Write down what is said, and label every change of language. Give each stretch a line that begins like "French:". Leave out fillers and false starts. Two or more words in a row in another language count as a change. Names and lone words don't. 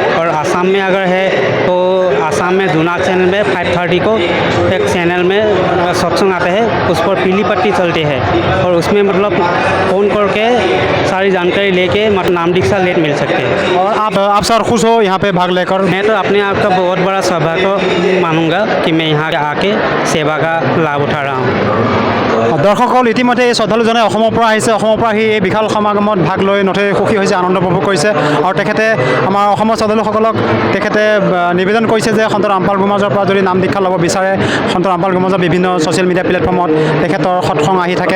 Hindi: और आसाम में अगर है तो आसाम में जुनाक चैनल में 5:30 को एक चैनल में सत्संग आते हैं, उस पर पीली पट्टी चलती है और उसमें मतलब फ़ोन करके सारी जानकारी लेके मतलब नाम दीक्षा लेट मिल सकते हैं। और आप सर खुश हो यहाँ पे भाग लेकर? मैं तो अपने आप का बहुत बड़ा सौभाग्य मानूंगा कि मैं यहाँ आके सेवा का लाभ उठा रहा हूँ।
Assamese: দৰ্শকসকল ইতিমধ্যে এই শ্ৰদ্ধালুজনে অসমৰ পৰা আহিছে, অসমৰ পৰা আহি এই বিশাল সমাগমত ভাগ লৈ নথৈ সুখী হৈছে, আনন্দ উপভোগ কৰিছে। আৰু তেখেতে আমাৰ অসমৰ শ্ৰদ্ধালুসকলক তেখেতে নিবেদন কৰিছে যে সন্ত ৰামপাল গোমাজৰ পৰা যদি নাম দীক্ষা ল'ব বিচাৰে, সন্ত ৰামপাল গোমাজৰ বিভিন্ন
English: social media
Assamese: প্লেটফৰ্মত তেখেতৰ সৎসংগ আহি থাকে।